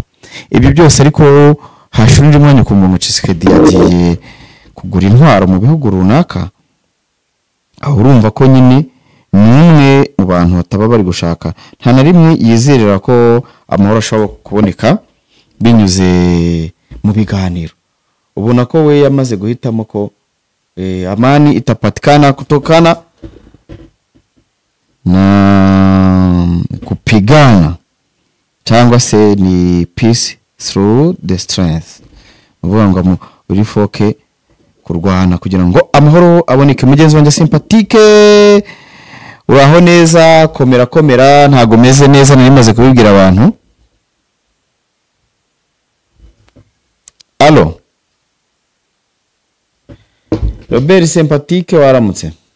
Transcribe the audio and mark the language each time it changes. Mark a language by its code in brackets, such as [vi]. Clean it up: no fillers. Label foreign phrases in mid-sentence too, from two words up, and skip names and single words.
[rw] Ibi byose ariko hashurije umwanya ku muntu Tshisekedi yagiye kugura intwaro mu bihugu runaka, aho urumva ko nyine n'umwe mu bantu bataba bari gushaka, nta na rimwe yizerera ko amahoro ashobora kuboneka binyuze mu biganiro. Ubona ko we yamaze guhitamo ko [sw] amani itapatikana kutokana na kupigana [rw] cyangwa se ni [en] peace through the strength. [rw] Uvuga ngo uri foke kurwana kugira ngo amahoro aboneke. Mugenzi wanjye Sympathique, uraho neza? Komera ntago meze neza, nari maze kubibwira abantu. Allo Robert Sympathique, waramutse?